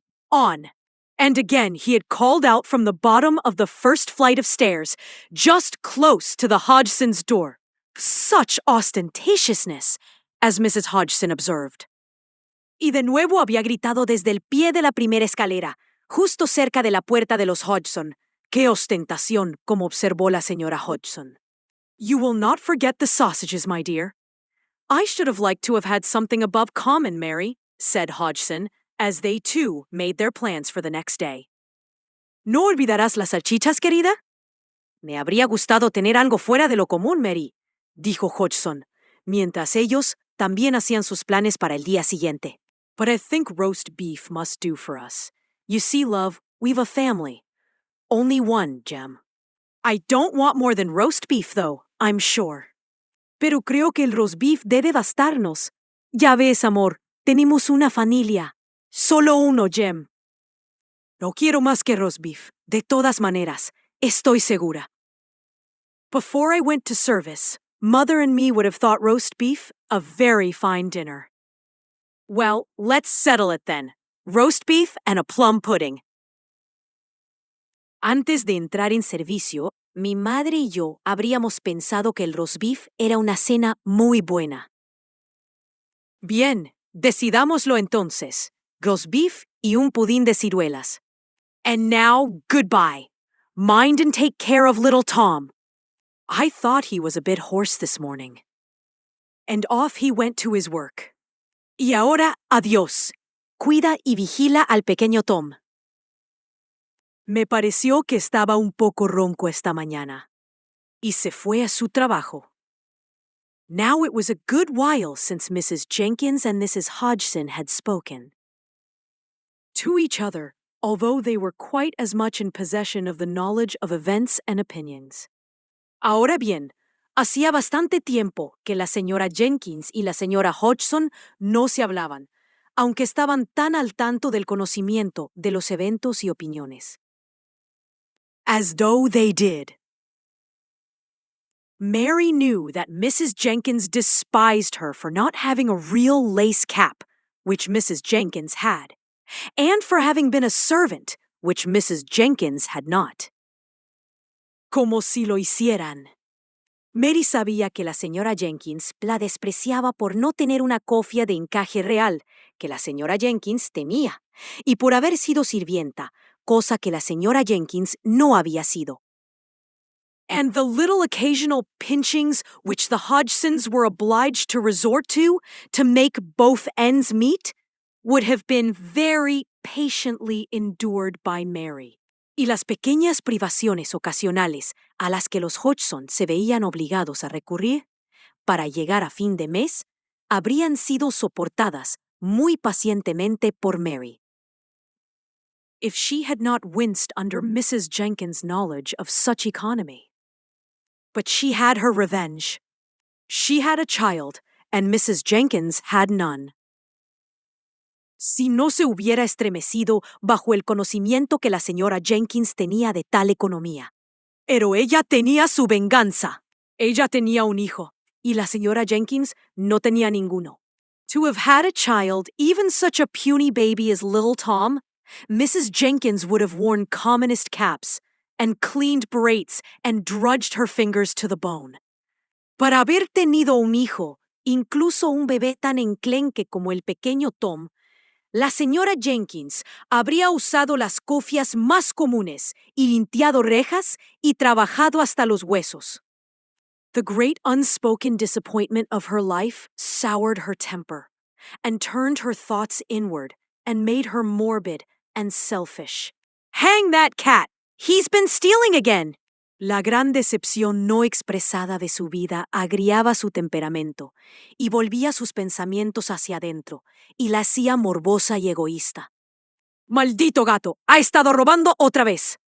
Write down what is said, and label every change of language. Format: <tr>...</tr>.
<en>On. And again he had called out from the bottom of the first flight of stairs, just close to the Hodgsons' door. Such ostentatiousness, as Mrs. Hodgson observed.</en> <es>Y de nuevo había gritado desde el pie de la primera escalera, justo cerca de la puerta de los Hodgson. ¡Qué ostentación!, como observó la señora Hodgson.</es> <en>You will not forget the sausages, my dear. I should have liked to have had something above common, Mary, said Hodgson, as they too made their plans for the next day.</en> <es>¿No olvidarás las salchichas, querida? Me habría gustado tener algo fuera de lo común, Mary, dijo Hodgson, mientras ellos también hacían sus planes para el día siguiente.</es> <en>But I think roast beef must do for us. You see, love, we've a family. Only one, Jem. I don't want more than roast beef, though, I'm sure.</en> <es>Pero creo que el roast beef debe bastarnos. Ya ves, amor, tenemos una familia. Solo uno, Jem. No quiero más que roast beef. De todas maneras, estoy segura.</es> <en>Before I went to service, Mother and me would have thought roast beef a very fine dinner. Well, let's settle it then. Roast beef and a plum pudding.</en> <es>Antes de entrar en servicio, mi madre y yo habríamos pensado que el roast beef era una cena muy buena. Bien, decidámoslo entonces. Roast beef y un pudín de ciruelas.</es> <en>And now, goodbye. Mind and take care of little Tom. I thought he was a bit hoarse this morning. And off he went to his work.</en> <es>Y ahora, adiós. Cuida y vigila al pequeño Tom. Me pareció que estaba un poco ronco esta mañana. Y se fue a su trabajo.</es> <en>Now it was a good while since Mrs. Jenkins and Mrs. Hodgson had spoken. To each other, although they were quite as much in possession of the knowledge of events and opinions.</en> <es>Ahora bien, hacía bastante tiempo que la señora Jenkins y la señora Hodgson no se hablaban, aunque estaban tan al tanto del conocimiento de los eventos y opiniones.</es> <en>As though they did. Mary knew that Mrs. Jenkins despised her for not having a real lace cap, which Mrs. Jenkins had, and for having been a servant, which Mrs. Jenkins had not.</en> <es>Como si lo hicieran. Mary sabía que la señora Jenkins la despreciaba por no tener una cofia de encaje real, que la señora Jenkins temía, y por haber sido sirvienta, cosa que la señora Jenkins no había sido.</es> <en>And the little occasional pinchings which the Hodgsons were obliged to resort to make both ends meet would have been very patiently endured by Mary.</en> <es>Y las pequeñas privaciones ocasionales a las que los Hodgson se veían obligados a recurrir para llegar a fin de mes habrían sido soportadas muy pacientemente por Mary.</es> <en>If she had not winced under Mrs. Jenkins' knowledge of such economy. But she had her revenge. She had a child, and Mrs. Jenkins had none.</en> <es>Si no se hubiera estremecido bajo el conocimiento que la señora Jenkins tenía de tal economía. Pero ella tenía su venganza. Ella tenía un hijo, y la señora Jenkins no tenía ninguno.</es> <en>To have had a child, even such a puny baby as little Tom, Mrs. Jenkins would have worn commonest caps, and cleaned braids, and drudged her fingers to the bone.</en> <es>Para haber tenido un hijo, incluso un bebé tan enclenque como el pequeño Tom, la señora Jenkins habría usado las cofias más comunes y limpiado rejas y trabajado hasta los huesos.</es> <en>The great unspoken disappointment of her life soured her temper and turned her thoughts inward and made her morbid and selfish. Hang that cat! He's been stealing again!</en> <es>La gran decepción no expresada de su vida agriaba su temperamento y volvía sus pensamientos hacia adentro y la hacía morbosa y egoísta. ¡Maldito gato! ¡Ha estado robando otra vez!</es>